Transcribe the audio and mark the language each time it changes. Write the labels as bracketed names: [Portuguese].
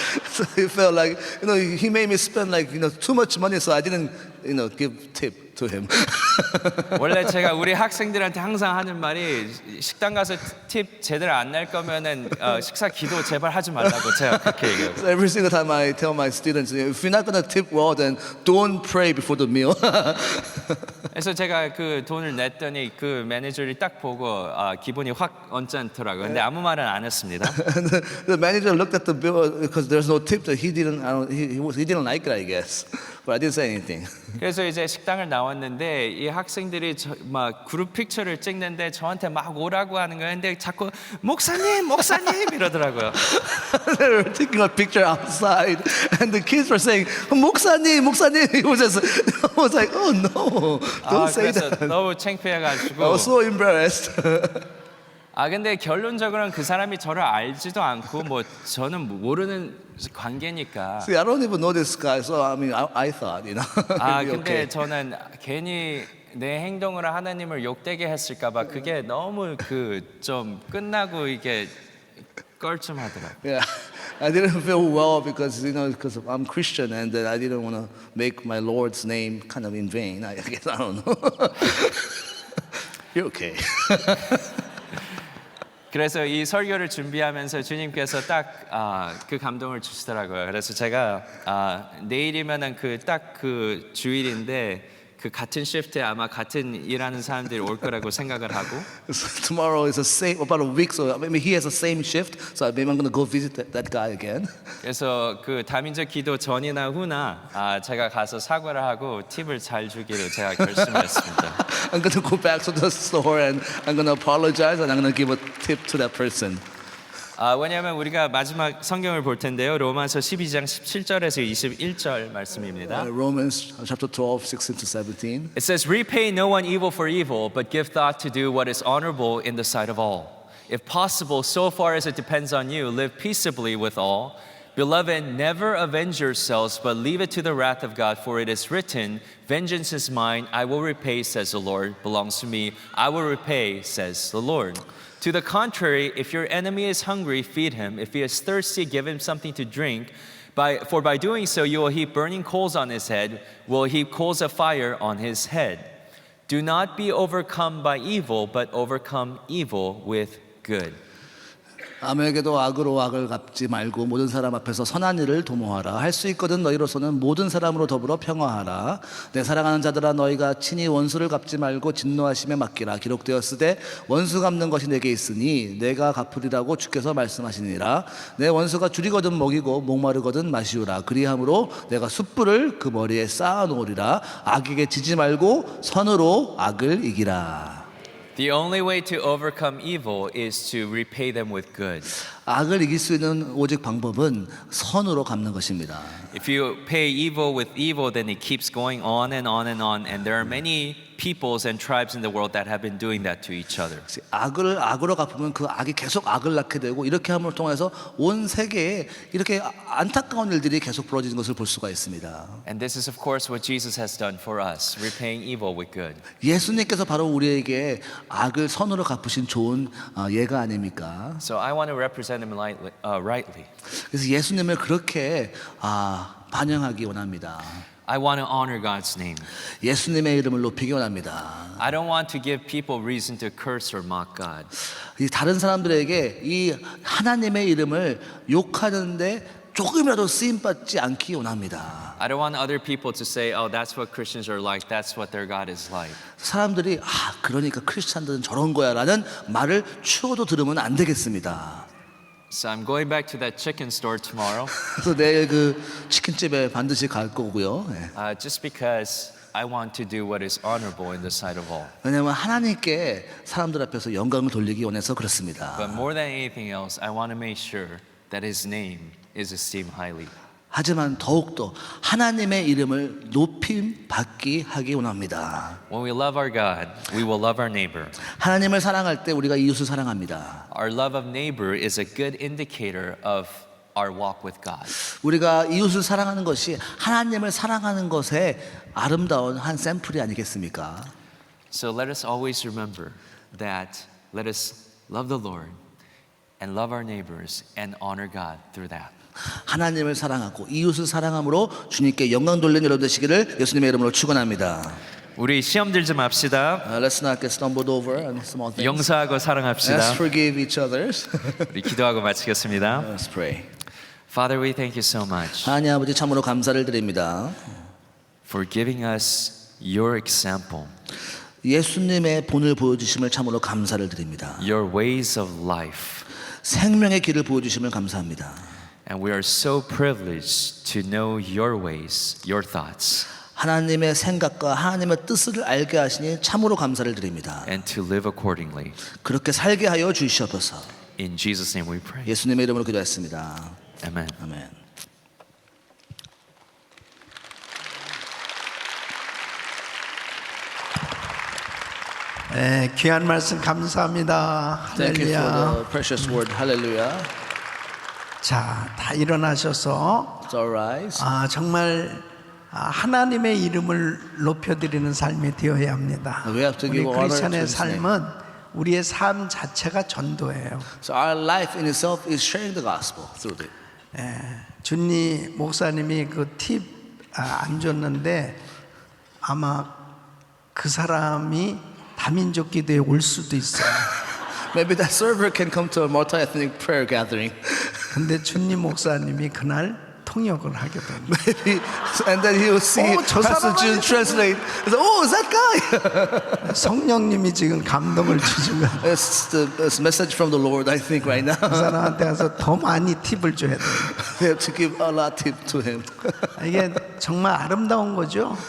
[English] So he felt like he made me spend like too much money, so I didn't give tip to him. [Korean] 원래 제가 우리 학생들한테 항상 하는 말이 식당 가서 팁 제대로 안 낼 거면은 식사 기도 제발 하지 말라고 제가 그렇게 얘기해요. [English] So every single time I tell my students, if you're not gonna tip well, then don't pray before the meal. [Korean] 그래서 제가 그 돈을 냈더니 그 매니저를 딱 보고 기분이 확 언짢더라고요. 근데 아무 말은 안 했습니다. [English] And the manager looked at the bill because there's no tip that he didn't like it, I guess. But I didn't say anything. [Korean] 그래서 이제 식당을 나왔는데 이 학생들이 막 그룹 픽처를 찍는데 저한테 막 오라고 하는 거예요. 근데 자꾸 목사님 이러더라고요. [English] They were taking a picture outside, and the kids were saying, [Korean] 목사님. [English] It was just, I was like, oh no, don't say [Korean] 그래서 [English] that. [Korean] 너무 [English] I [Korean] 창피해가지고. [English] was so embarrassed. [Korean] 근데 결론적으로는 그 사람이 저를 알지도 않고 뭐 저는 모르는 관계니까. [English] See, I don't even know this guy, so I thought, it'd be [Korean] 근데 [English] okay. [Korean] 저는 괜히 내 행동으로 하나님을 욕되게 했을까봐 그게 너무 좀 끝나고 이게 껄끔하더라고요. [English] Yeah, I didn't feel well because because I'm Christian, and then I didn't want to make my Lord's name kind of in vain. I guess I don't know. You're okay. [Korean] 그래서 이 설교를 준비하면서 주님께서 딱 그 감동을 주시더라고요. 그래서 제가 내일이면은 그 주일인데 그 같은 시프트에 아마 같은 일하는 사람들이 올 거라고 생각을 하고. [English] So tomorrow is about a week, so maybe he has the same shift. So maybe I'm gonna go visit that guy again. [Korean] 그래서 그 다민족 기도 전이나 후나 제가 가서 사과를 하고 팁을 잘 주기로 제가 결심했습니다. [English] I'm gonna go back to the store and I'm gonna apologize and I'm gonna give a tip to that person. [Korean] 왜냐하면 우리가 마지막 성경을 볼 텐데요. 로마서 12장 17절에서 21절 말씀입니다. [English] Romans chapter 12, 16 to 17. It says, repay no one evil for evil, but give thought to do what is honorable in the sight of all. If possible, so far as it depends on you, live peaceably with all. Beloved, never avenge yourselves, but leave it to the wrath of God, for it is written, vengeance is mine, I will repay, says the Lord, belongs to me, I will repay, says the Lord. To the contrary, if your enemy is hungry, feed him. If he is thirsty, give him something to drink. For by doing so, you will heap burning coals on his head, will heap coals of fire on his head. Do not be overcome by evil, but overcome evil with good. [Korean] 아무에게도 악으로 악을 갚지 말고 모든 사람 앞에서 선한 일을 도모하라. 할 수 있거든 너희로서는 모든 사람으로 더불어 평화하라. 내 사랑하는 자들아 너희가 친히 원수를 갚지 말고 진노하심에 맡기라. 기록되었으되 원수 갚는 것이 내게 있으니 내가 갚으리라고 주께서 말씀하시니라. 내 원수가 줄이거든 먹이고 목마르거든 마시우라. 그리함으로 내가 숯불을 그 머리에 쌓아 놓으리라. 악에게 지지 말고 선으로 악을 이기라. [English] The only way to overcome evil is to repay them with good. [Korean] 악을 이길 수 있는 오직 방법은 선으로 갚는 것입니다. [English] If you pay evil with evil, then it keeps going on and on and on. And there are many peoples and tribes in the world that have been doing that to each other. [Korean] 악을 악으로 갚으면 그 악이 계속 악을 낳게 되고 이렇게 함을 통해서 온 세계에 이렇게 안타까운 일들이 계속 벌어지는 것을 볼 수가 있습니다. [English] And this is of course what Jesus has done for us, repaying evil with good. [Korean] 예수님께서 바로 우리에게 악을 선으로 갚으신 좋은 예가 아닙니까? [English] So I want to represent him rightly. [Korean] 그래서 예수님을 그렇게 반영하기 원합니다. [English] I want to honor God's name. [Korean] 예수님의 이름을 높이기 원합니다. [English] I don't want to give people reason to curse or mock God. [Korean] 이 다른 사람들에게 이 하나님의 이름을 욕하는데 조금이라도 쓰임 받지 않기 원합니다. [English] I don't want other people to say, "Oh, that's what Christians are like. That's what their God is like." [Korean] 사람들이 그러니까 크리스찬들은 저런 거야라는 말을 추워도 들으면 안 되겠습니다. [English] So I'm going back to that chicken store tomorrow. [Korean] 그래서 내일 그 치킨집에 반드시 갈 거고요. [English] Just because I want to do what is honorable in the sight of all. [Korean] 왜냐하면 하나님께 사람들 앞에서 영광을 돌리기 원해서 그렇습니다. [English] But more than anything else, I want to make sure that His name is esteemed highly. [Korean] 하지만 더욱더 하나님의 이름을 높임 받기 하기 원합니다. [English] When we love our God, we will love our neighbor. [Korean] 하나님을 사랑할 때 우리가 이웃을 사랑합니다. [English] Our love of neighbor is a good indicator of our walk with God. [Korean] 우리가 이웃을 사랑하는 것이 하나님을 사랑하는 것의 아름다운 한 샘플이 아니겠습니까? [English] So let us always remember that let us love the Lord and love our neighbors and honor God through that. [Korean] 하나님을 사랑하고 이웃을 사랑함으로 주님께 영광 돌리는 여러분 되시기를 예수님의 이름으로 축원합니다. 우리 시험들 좀 합시다. [English] Let's not get stumbled over on small things. [Korean] 용서하고 사랑합시다. [English] Let's forgive each others. [Korean] 우리 기도하고 마치겠습니다. [English] Let's pray. Father, we thank you so much [Korean] 하나님 아버지 참으로 감사를 드립니다. [English] for giving us your example, [Korean] 예수님의 본을 보여주심을 참으로 감사를 드립니다. [English] your ways of life. [Korean] 생명의 길을 보여주심을 감사합니다. [English] And we are so privileged to know your ways, your thoughts, [Korean] 하나님의 생각과 하나님의 뜻을 알게 하시니 참으로 감사를 드립니다. [English] and to live accordingly. [Korean] 그렇게 살게 하여 주시옵소서. [English] In Jesus' name we pray. [Korean] 예수님의 이름으로 기도했습니다. [English] Amen. [Korean] 아멘. 네, 귀한 말씀 감사합니다. [English] Thank you for [Korean] 할렐루야. [English] the precious word. Hallelujah. [Korean] 자, 다 일어나셔서 [English] It's all rise. [Korean] 정말 하나님의 이름을 높여드리는 삶이 되어야 합니다. [English] We have to [Korean] 우리 [English] give honor to [Korean] 크리스천의 [English] His name. [Korean] 삶은 우리의 삶 자체가 전도예요. [English] So our life in itself is sharing the gospel through it. [Korean] 준니 목사님이 그 팁 안 줬는데 아마 그 사람이 다민족 기도에 올 수도 있어요. [English] Maybe that server can come to a multi-ethnic prayer gathering. [Korean] 근데 준니 목사님이 그날 통역을 하게 됩니다. [English] Maybe, and then he will see [Korean] 저 [English] Pastor [Korean] 사람은 [English] June translate. He's like, oh, is that guy? [Korean] 성령님이 지금 감동을 주시면 [English] It's the message from the Lord, I think, right now. [Korean] 그 사람한테 가서 더 많이 팁을 줘야 돼요. [English] We have to give a lot tip to him. [Korean] 이게 정말 아름다운 거죠.